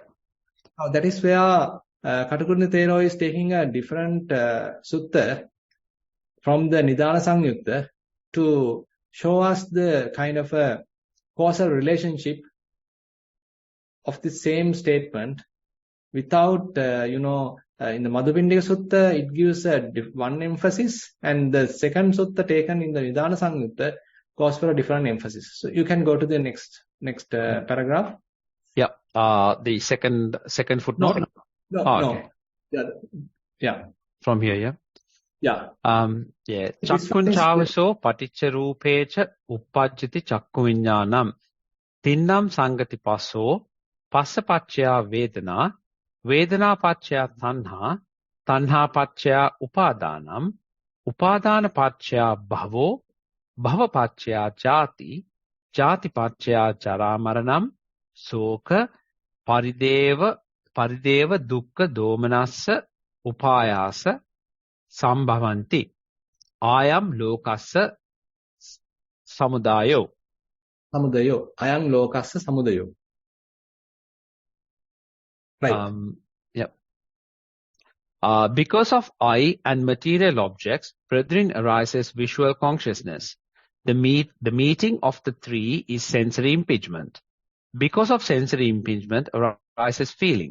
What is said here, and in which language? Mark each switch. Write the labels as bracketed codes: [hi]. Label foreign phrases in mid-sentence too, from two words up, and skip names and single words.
[en] Now that is where Katakunda Thero is taking a different sutta from the Nidana Samyutta to show us the kind of a causal relationship of the same statement without, in the Madhupindika Sutta, it gives one emphasis, and the second sutta taken in the Nidana Samyutta goes for a different emphasis. So you can go to the next paragraph. Yeah. The second footnote? No. Yeah. From here, yeah? Yeah. Yeah. [pi] Chakkunchavaso paticca roopecha uppajjati chakku viññānam tinnam sangati passo passa paccaya vedana vedana paccaya tanha tanha paccaya upadānam upadāna paccaya bhavo bhava paccaya jati jati paccaya jaramaranam soka parideva dukkha domanassa upāyāsa sambhavanti ayam lokassa samudayo ayam lokassa samudayo. [en] Right. Yep. Because of I and material objects, brethren, arises visual consciousness. The meeting of the three is sensory impingement. Because of sensory impingement arises feeling.